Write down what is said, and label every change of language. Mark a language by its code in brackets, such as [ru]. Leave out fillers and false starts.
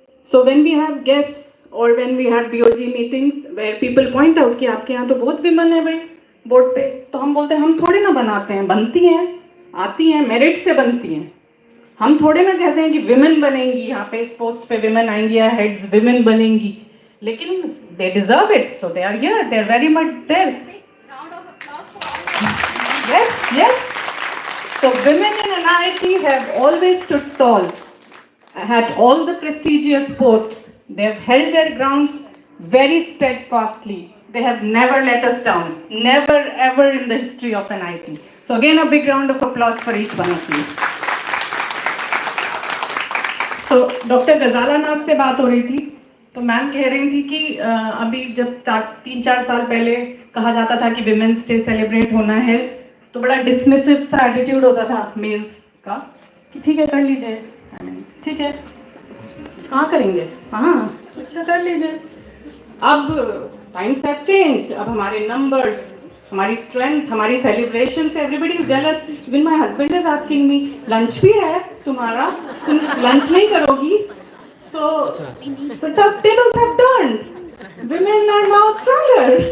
[en] So when we have guests or when we have BOG meetings where people point out [hi] कि आपके यहाँ तो बहुत women है भाई बोर्ड पे, तो हम बोलते हैं हम थोड़ी ना बनाते हैं, बनती हैं, आती हैं, मेरिट से बनती हैं. हम थोड़े ना कहते हैं कि विमेन बनेंगी, यहाँ पे इस पोस्ट पे विमेन आएंगी या हेड्स विमेन बनेंगी, लेकिन [en] They deserve it, so they are here, they are very much there. Yes, yes. So women in NIT have always stood tall at all the prestigious posts. They have held their grounds very steadfastly. They have never let us down. Never ever in the history of NIT. So again a big round of applause for each one of you. [hi] तो doctor गजाला नाथ से बात हो रही थी, तो ma'am कह रही थी कि अभी जब 3-4 साल पहले कहा जाता था कि विमेंस डे सेलिब्रेट होना है, तो बड़ा डिसमिसिव सा एटीट्यूड होता था मेल्स का कि ठीक है कर लीजिए, ठीक है कहाँ करेंगे, हाँ अच्छा कर लीजिए. अब [en] times have change, [hi] अब हमारे नंबर्स, हमारी स्ट्रेंथ, हमारी सेलिब्रेशन से [en] Everybody is jealous. Even my husband is asking me, [hi] lunch भी है तुम्हारा, तुम लंच नहीं करोगी? [en] So the tables have turned. Women are now stronger.